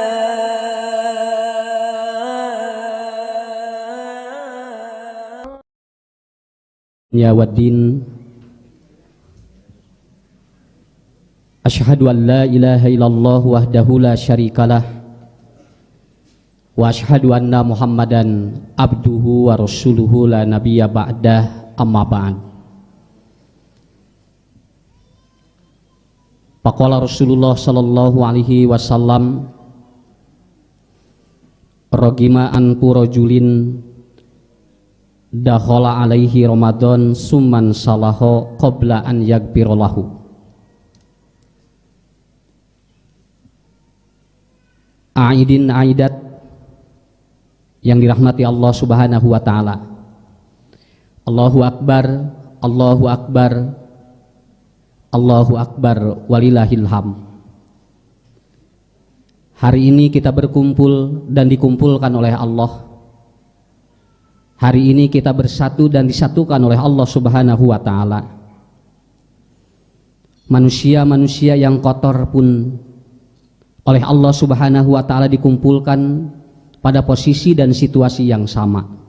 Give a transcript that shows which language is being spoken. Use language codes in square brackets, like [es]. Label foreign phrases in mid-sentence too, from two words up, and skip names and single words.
[ar] يا والدين أشهد أن لا إله إلا الله وحده لا شريك له وأشهد أن محمدا عبده ورسوله لا نبي بعده, أما بعد. فقال رسول الله صلى الله عليه وسلم رغم عن رجل دخل عليه رمضان ثم انسلخ قبل أن يغفر الله. [id] Aidin aidat yang dirahmati Allah [ar] سبحانه وتعالى. الله أكبر الله أكبر الله أكبر ولله الحمد. [id] Hari ini kita berkumpul dan dikumpulkan oleh Allah. Hari ini kita bersatu dan disatukan oleh Allah [ar] سبحانه وتعالى. [id] Manusia-manusia yang kotor pun oleh Allah [ar] سبحانه وتعالى [id] dikumpulkan pada posisi dan situasi yang sama.